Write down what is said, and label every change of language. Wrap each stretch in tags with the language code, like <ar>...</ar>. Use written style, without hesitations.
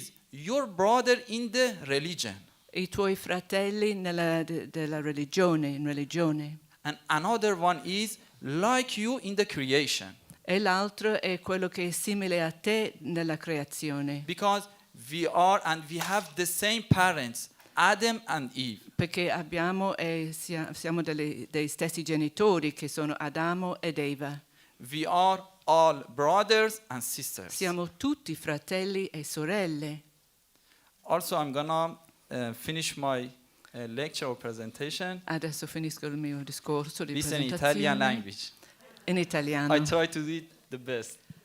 <en>your brother in the religion,</en> <it>i tuoi fratelli della religione, in religione.</it> <en>and another one is like you in the creation.</en> <it>E l'altro è quello che è simile a te nella creazione.</it> <en>Because we have the same parents, Adam and Eve.</en> <it>Perché abbiamo e siamo dei stessi genitori che sono Adamo ed Eva.</it> <en>We are all brothers and sisters.</en> <it>Siamo tutti fratelli e sorelle.</it> <en>Also, I'm gonna finish my lecture or presentation</en> <it>Adesso finisco il mio discorso di</it> <en>with an</en> <it>presentazione</it> <en>Italian language.</en> <it>in italiano.</it> <en>I try to do it the best.</en>